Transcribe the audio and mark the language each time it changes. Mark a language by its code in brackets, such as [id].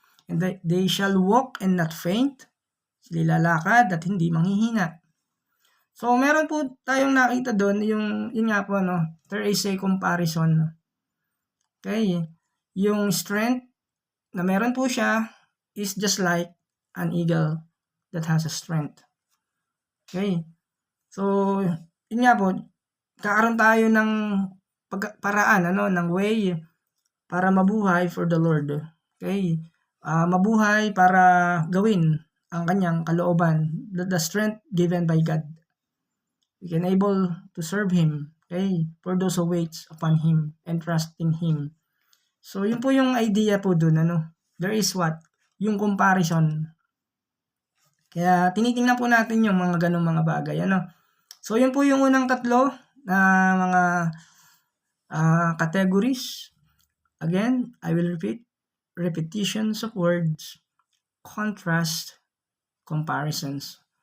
[en] And they shall walk and not faint. [tl] Sila'y lalakad at hindi manghihina. So, meron po tayong nakita doon, yun nga po, no, [en] there is a comparison. [tl] Okay? [en] Yung strength [tl] na meron po siya [en] is just like an eagle that has a strength. Okay? [tl] So, yun nga po, kakaroon tayo ng paraan, ng way para mabuhay [en] for the Lord. [tl] Okay? Mabuhay para gawin ang kanyang kalooban. [en] The strength given by God. We can able to serve Him. Okay? For those who waits upon Him and trust in Him. [tl] So, yun po yung idea po dun, [en] There is what? [tl] Yung comparison. Kaya, tinitingnan po natin yung mga ganong mga bagay, So, yun po yung unang tatlo na mga categories. [en] Again, I will repeat. Repetitions of words, contrast, comparisons.